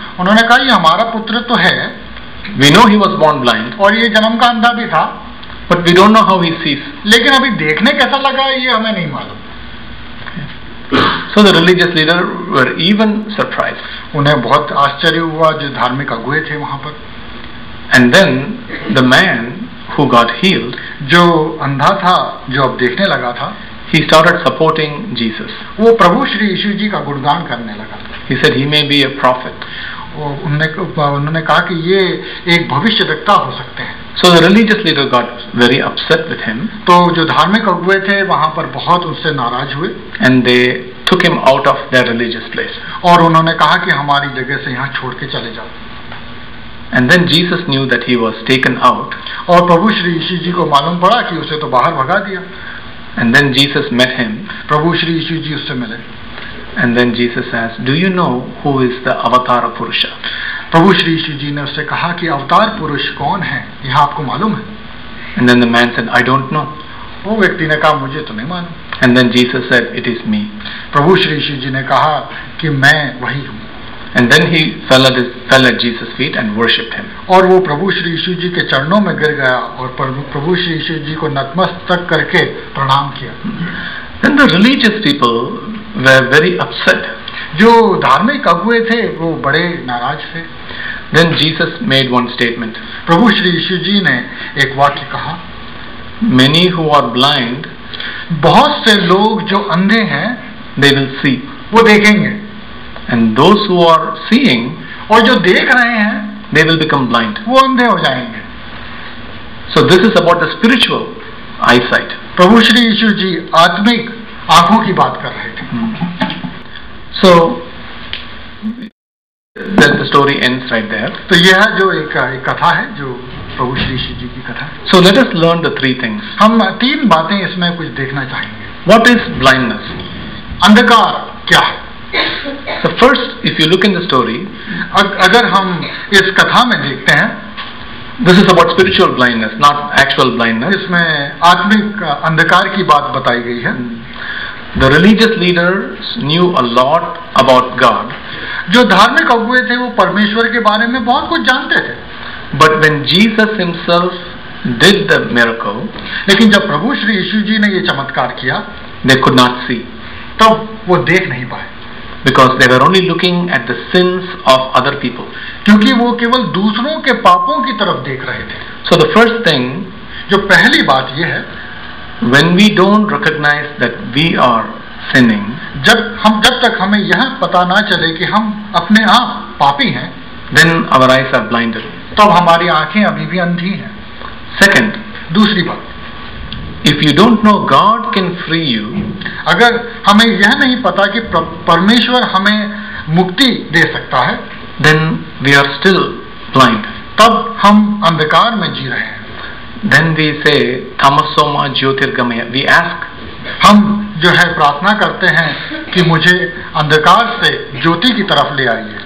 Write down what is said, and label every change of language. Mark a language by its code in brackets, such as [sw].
[hi] उन्होंने कहा ये हमारा पुत्र तो है. [en] We know he was born blind. [hi] और ये जन्म का अंधा भी था. [en] But we don't know how he sees. [hi] लेकिन अभी देखने कैसा लगा ये हमें नहीं मालूम. [en] So the religious leader were even surprised. [hi] उन्हें बहुत आश्चर्य हुआ जो धार्मिक अगुए थे वहां पर. [en] And then the man who got healed, [hi] जो अंधा था जो अब देखने लगा था, [en] he started supporting Jesus. [hi] वो प्रभु श्री यीशु जी का गुणगान करने लगा. [en] He said he may be a prophet. [hi] उन्होंने कहा कि ये एक भविष्यद्वक्ता हो सकते हैं. [en] So the religious leader got very upset with him. [hi] तो जो धार्मिक अगुए थे वहां पर बहुत उससे नाराज हुए. [en] And they took him out of their religious place. [hi] और उन्होंने कहा कि हमारी जगह से यहाँ छोड़ के चले जाओ. [en] And then Jesus knew that he was taken out. [hi] और प्रभु श्री यीशु जी को मालूम पड़ा कि उसे तो बाहर भगा दिया. [en] And then Jesus met him. [hi] प्रभु श्री यीशु जी उससे मिले. [en] And then Jesus asked, do you know who is the Avatara Purusha? [hi] प्रभु श्री यीशु जी ने उससे कहा कि अवतार पुरुष कौन है, यह आपको मालूम है? [en] And then the man said, I don't know. [hi] वो व्यक्ति ने कहा मुझे तो नहीं मालूम. [en] And then Jesus said, it is me. [hi] प्रभु श्री यीशु जी ने कहा कि मैं वही हूँ. [en] And then he fell at Jesus' feet and worshipped him. [hi] और वो प्रभु श्री यीशु जी के चरणों में गिर गया और प्रभु श्री यीशु जी को नतमस्तक करके प्रणाम किया. [en] Then the religious people were very upset. [hi] जो धार्मिक अगुए थे वो बड़े नाराज थे. [en] Then Jesus made one statement. [hi] प्रभु श्री यीशु जी ने एक वाक्य कहा. [en] Many who are blind, [hi] बहुत से लोग जो अंधे हैं, [en] they will see. [hi] वो देखेंगे. [en] And those who are seeing, [hi] और जो देख रहे हैं, [en] they will become blind. [hi] वो अंधे हो जाएंगे. [en] So this is about the spiritual eyesight. [hi] प्रभु श्री यीशु जी आत्मिक आंखों की बात कर रहे थे. [en] So then the story ends right there. [hi] तो यह जो एक कथा है जो प्रभु श्री यीशु जी की कथा. [en] So let us learn the three things. [hi] हम तीन बातें इसमें कुछ देखना चाहेंगे. [en] What is blindness? [hi] अंधकार क्या है? [en] So first, if you look in the story, [hi] अगर हम इस कथा में देखते हैं, [en] this is about spiritual blindness, not actual blindness. [hi] इसमें आत्मिक अंधकार की बात बताई गई है. [en] The religious leaders knew a lot about God. [hi] जो धार्मिक अगुए थे वो परमेश्वर के बारे में बहुत कुछ जानते थे. [en] But when Jesus himself did the miracle, [hi] लेकिन जब प्रभु श्री यीशु जी ने ये चमत्कार किया, [en] they could not see. [hi] तब वो देख नहीं पाए. [en] Because they were only looking at the sins of other people. [hi] क्योंकि वो केवल दूसरों के पापों की तरफ देख रहे थे. [en] So the first thing, [hi] जो पहली बात ये है, [en] when we don't recognize that we are sinning, [hi] जब तक हमें यह पता ना चले कि हम अपने आप पापी हैं, [en] then our eyes are blinded. [hi] तब हमारी आंखें अभी भी अंधी हैं. [en] Second, [hi] दूसरी बात, [en] if you don't know God can free you, [hi] अगर हमें यह नहीं पता कि परमेश्वर हमें मुक्ति दे सकता है, [en] then we are still blind. [hi] तब हम अंधकार में जी रहे हैं. [en] Then we say [sa] tamasoma jyotirgamaya. [en] We ask, [hi] हम जो है प्रार्थना करते हैं कि मुझे अंधकार से ज्योति की तरफ ले आइए.